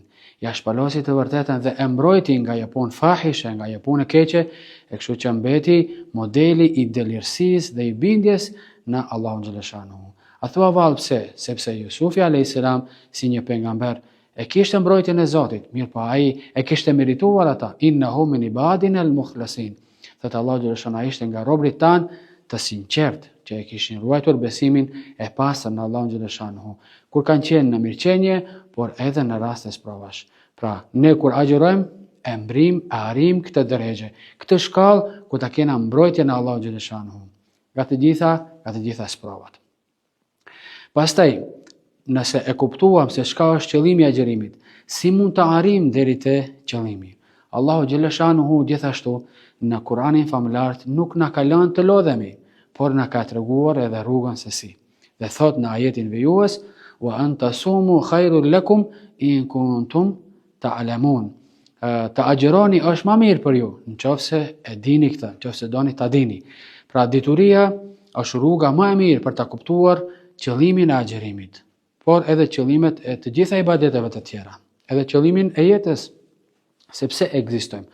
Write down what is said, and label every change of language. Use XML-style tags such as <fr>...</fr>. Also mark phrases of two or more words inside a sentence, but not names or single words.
<sq>Ja shpalosi të vërtetën dhe e mbrojti nga ajo punë fahishe, nga ajo punë e keqe, e kështu që mbeti modeli i delirësisë dhe i bindjes në Allahun xhaleshanu. A thua vallë pse? Sepse Jusufi a.s. si një pejgamber e kishte mbrojtjen e Zotit, mirë po ai e kishte merituar ata.</sq> <ar>إنه من عبادنا المخلصين.</ar> <sq>Thot Allahu xhaleshanu, ai ishte nga robërit tan të sinqert që e kishin ruajtur besimin e pastër në Allahun xhaleshanu, kur kanë qenë në mirëqenie, por edhe në raste provash. Pra, ne kur agjërojmë, e mbrim, e arrim këtë drejgje, këtë shkallë ku ta kena mbrojtjen e Allahut xhaleshanu, nga të gjitha sprovat. Pastaj, nëse e kuptuam se çka është qëllimi i agjërimit, si mund të arrim deri te qëllimi? Allahu xhaleshanu gjithashtu në Kur'anin famulart nuk na ka lënë të lodhemi, por na ka treguar edhe rrugën se si. Dhe thot në ajetin vijues,</sq> <ar>وأن تصوموا خير لكم إن كنتم تعلمون.</ar> <sq>Të agjëroni është më mirë për ju, nëse e dini këtë, nëse doni ta dini. Pra dituria është rruga më e mirë për ta kuptuar qëllimin e agjërimit, por edhe qëllimet e të gjitha ibadeteve të tjera, edhe qëllimin e jetës, sepse ekzistojmë.</sq>